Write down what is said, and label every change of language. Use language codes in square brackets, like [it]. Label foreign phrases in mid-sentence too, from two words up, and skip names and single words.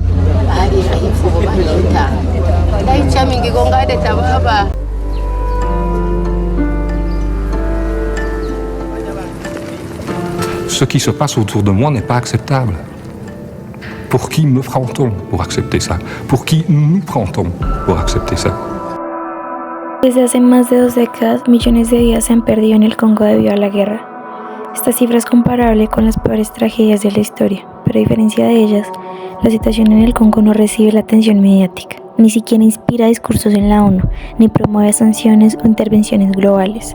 [fr] Ce qui se passe autour de moi n'est pas acceptable. Pour qui me prend-on pour accepter ça? Pour qui nous prend-on pour accepter ça? [es] Desde hace más de 2 décadas, millones de vidas se han perdido en el Congo debido a la guerra. Esta cifra es comparable con las peores tragedias de la historia, pero a diferencia de ellas, la situación en el Congo no recibe la atención mediática, ni siquiera inspira discursos en la ONU, ni promueve sanciones o intervenciones globales.